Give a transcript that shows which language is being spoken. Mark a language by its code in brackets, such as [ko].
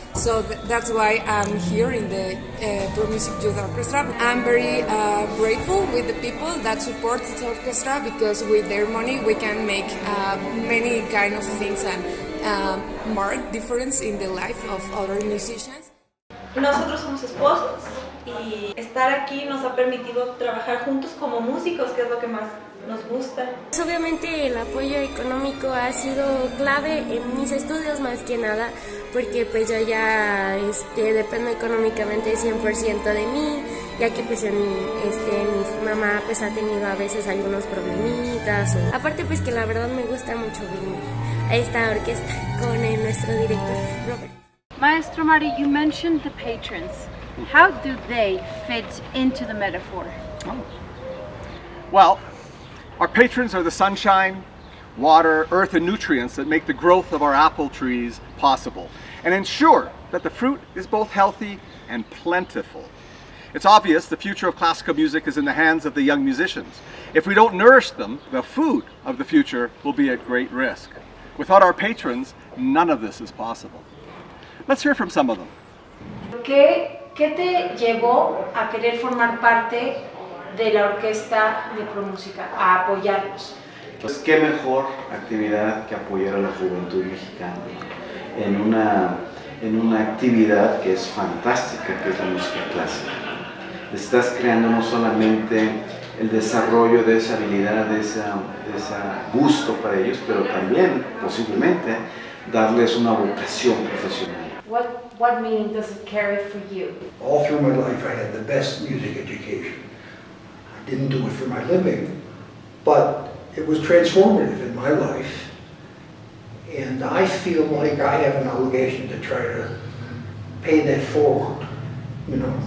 [en] So that's why I'm here in the Pro Music Youth Orchestra. I'm very grateful with the people that support this orchestra, because with their money we can make many kind of things and mark difference in the life of other musicians. [es] Nosotros somos esposos y estar aquí nos ha permitido trabajar juntos como músicos, que es lo que más nos gusta. Obviamente el apoyo económico ha sido clave en mis estudios, más que nada, porque pues yo ya dependo económicamente 100% de mí, ya que pues mi mamá pues ha tenido a veces algunos problemitas. Aparte pues que la verdad me gusta mucho venir a esta orquesta con nuestro director Robert. [en] Maestro Mari, you mentioned the patrons. How do they fit into the metaphor? Well, our patrons are the sunshine, water, earth, and nutrients that make the growth of our apple trees possible and ensure that the fruit is both healthy and plentiful. It's obvious the future of classical music is in the hands of the young musicians. If we don't nourish them, the food of the future will be at great risk. Without our patrons, none of this is possible. Let's hear from some of them. [es] ¿Qué te llevó a querer formar parte de la orquesta de ProMúsica, a apoyarlos? Pues qué mejor actividad que apoyar a la juventud mexicana en una actividad que es fantástica, que es la música clásica. Estás creando no solamente el desarrollo de esa habilidad, de ese gusto para ellos, pero también posiblemente darles una vocación profesional. [en] What meaning does it carry for you? All through my life I had the best music education. I didn't do it for my living, but it was transformative in my life. And I feel like I have an obligation to try to pay that forward, you know,